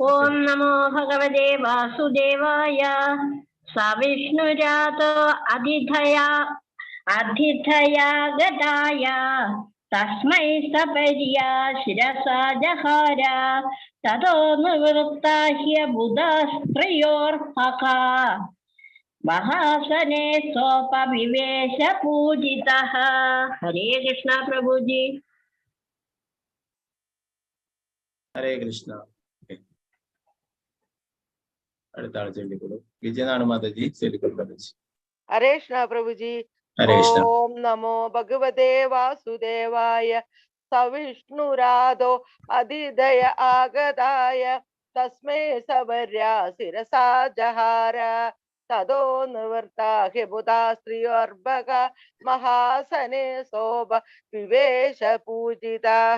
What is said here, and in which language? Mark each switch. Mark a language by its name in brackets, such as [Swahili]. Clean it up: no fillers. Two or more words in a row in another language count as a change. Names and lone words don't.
[Sanskrit] ओम् नमो भगवते वासुदेवाय। सविष्णुरतो आदिदय गदय, तस्मै सबेर्य शिरसा जहार, तदो निवृत्यह्य बुद्ध स्त्रियोर् भग, महासने सोप विवेश पूजितः. [Malayalam] Hare Krishna Prabhuji. Hare Krishna. അടുത്ത ആൾ ചൊല്ലിക്കൊള്ളു. വിജയനാണ് മാതാജി ചൊല്ലിക്കൊള്ളു. ഹരേ കൃഷ്ണ പ്രഭുജി. ഹരേ കൃഷ്ണ. [Sanskrit] ഓം നമോ ഭഗവതേ വാസുദേവായ. സവിഷ്ണുരാധോ അതിദയ ആഗതായ, തസ്മൈ സബര്യാ ശിരസാ ജഹാര, തദോ നിവൃത്താഹ്യ ബുധാ ശ്രീയോർഭഗ, മഹാസനെ ശോഭ വിവേശ പൂജിതാഃ.